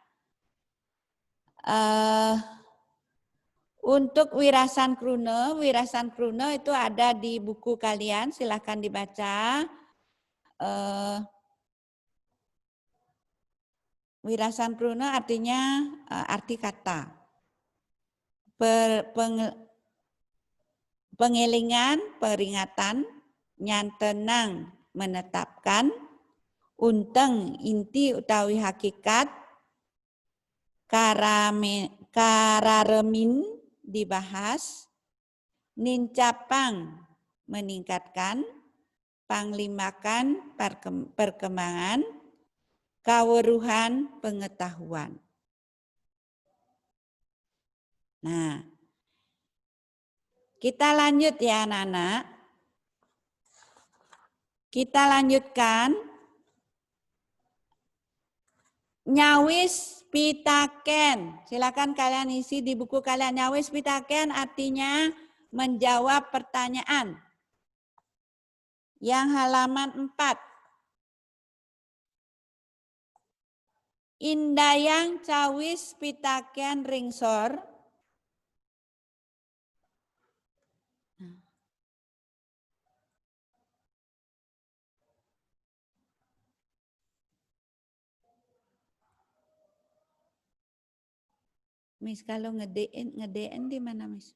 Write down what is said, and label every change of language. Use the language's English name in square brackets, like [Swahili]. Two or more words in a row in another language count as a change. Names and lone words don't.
[Indonesian] Untuk wirasan kruna itu ada di buku kalian, silahkan dibaca. [Balinese] Wirasan kruna [Indonesian] artinya arti kata. [Balinese] Pengelingan, peringatan, nyantenang, menetapkan, unteng, inti utawi hakikat, kararemin, dibahas, nincapang, meningkatkan, panglimakan, perkembangan, kaweruhan, [Indonesian] pengetahuan. Nah, kita lanjut ya anak-anak. Kita lanjutkan. [Balinese] Nyawis pitaken. [Indonesian] Silakan kalian isi di buku kalian. [Balinese] Nyawis pitaken [Indonesian] artinya menjawab pertanyaan. Yang halaman 4. [Balinese] Indayang cawis pitaken ringsor. [Indonesian] Miss, kalau ngedein di mana, Miss?